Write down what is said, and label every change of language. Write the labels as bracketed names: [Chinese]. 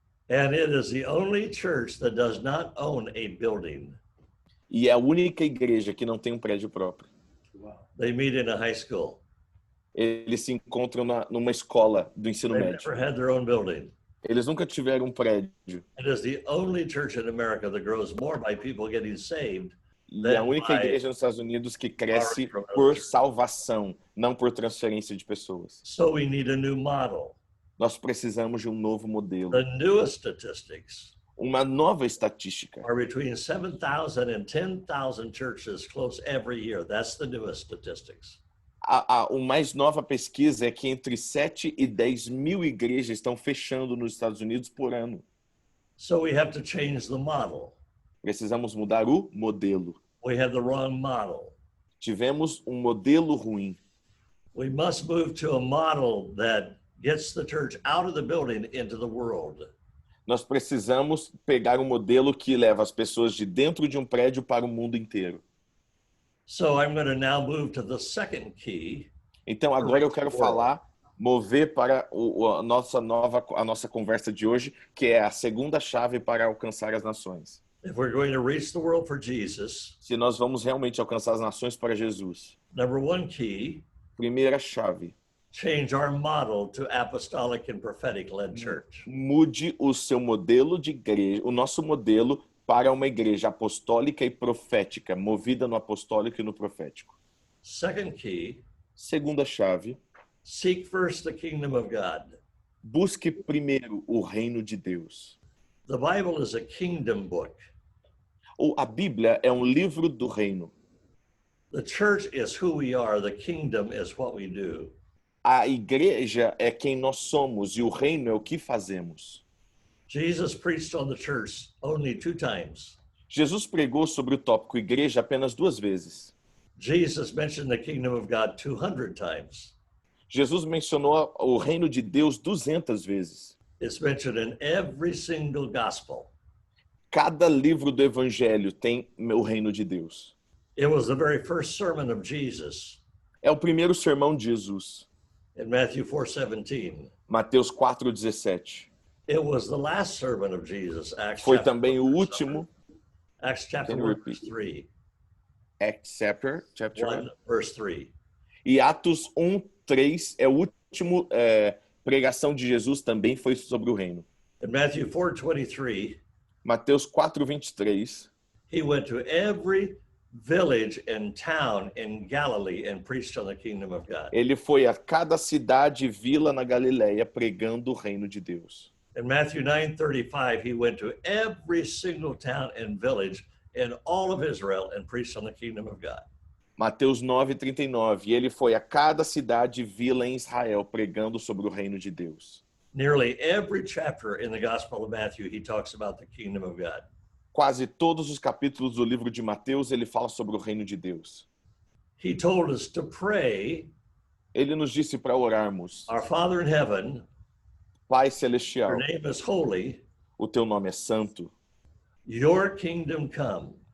[English] And it is the only church that does not own a building. [Portuguese] E é a única igreja que não tem um prédio próprio. [English] They meet in a high school. [Portuguese] Eles se encontram numa escola do ensino [English] They've [Portuguese] médio. [English] never had their own building. [Portuguese] Eles nunca tiveram um prédio. [English] It is the only church in America that grows more by people getting saved. [Portuguese] E é a única igreja nos Estados Unidos que cresce por salvação, não por transferência de pessoas. [English] So we need a new model. [Portuguese] Nós precisamos de um novo modelo. [English] The newest statistics [Portuguese] Uma nova estatística. [English] are between 7,000 and 10,000 churches close every year. That's the newest statistics. [Portuguese] O mais nova pesquisa é que entre 7 e 10 mil igrejas estão fechando nos Estados Unidos por ano. [English] So we have to change the model. [Portuguese] Precisamos mudar o modelo. [English] We have the wrong model. [Portuguese] Tivemos um modelo ruim. [English] We must move to a model that gets the church out of the building into the world. [Portuguese] Nós precisamos pegar um modelo que leva as pessoas de dentro de um prédio para o mundo inteiro. [English] So I'm going to now move to the second key. [Portuguese] Então agora eu quero mover para a nossa conversa de hoje, que é a segunda chave para alcançar as nações. [English] If we're going to reach the world for Jesus, [Portuguese] Se nós vamos realmente alcançar as nações para Jesus. [English] number one key, [Portuguese] Primeira chave. [English] change our model to apostolic and prophetic led church. [Portuguese] Mude o seu modelo de igreja, o nosso modelo para uma igreja apostólica e profética, movida no apostólico e no profético. [English] Second key, [Portuguese] Segunda chave. [English] seek first the kingdom of God. [Portuguese] Busque primeiro o reino de Deus. [English] The Bible is a kingdom book. [Portuguese] A Bíblia é um livro do reino. [English] The church is who we are. The kingdom is what we do. [Portuguese] A igreja é quem nós somos e o reino é o que fazemos. [English] Jesus preached on the church only 2 times. [Portuguese] Jesus pregou sobre o tópico igreja apenas 2 vezes. [English] Jesus mentioned the kingdom of God 200 times. [Portuguese] Jesus mencionou o reino de Deus 200 vezes. [English] It's mentioned in every single gospel. [Portuguese] cada livro do evangelho tem o reino de Deus. [English] It was the very first sermon of Jesus [Portuguese] É o primeiro sermão de Jesus, [English] in Matthew 4:17. [Portuguese] Mateus 4:17. [English] It was the last sermon of Jesus, Acts [Portuguese] Foi [English] chapter [Portuguese] também o [English] 1, [Portuguese] último, [English] Acts chapter Can you 1, repeat? verse 3. Acts chapter 1, verse 3. [Portuguese] E Atos 1:3 é o último pregação de Jesus, também foi sobre o reino. [English] In Matthew 4:23, [Portuguese] Mateus 4:23, [English] he went to every village and town in Galilee and preached on the kingdom of God. [Portuguese] ele foi a cada cidade e vila na Galileia pregando o reino de Deus. [English] In Matthew 9:35, he went to every single town and village in all of Israel and preached on the kingdom of God. [Portuguese] Mateus 9:39, e ele foi a cada cidade e vila em Israel pregando sobre o reino de Deus. [English] Nearly every chapter in the Gospel of Matthew, he talks about the kingdom of God. [Portuguese] Quase todos os capítulos do livro de Mateus ele fala sobre o reino de Deus. [English] He told us to pray, [Portuguese] Ele nos disse para orarmos: [English] Our Father in heaven, [Portuguese] Pai [English] your [Portuguese] celestial, [English] name is holy, [Portuguese] o teu nome é santo, [English] your kingdom come.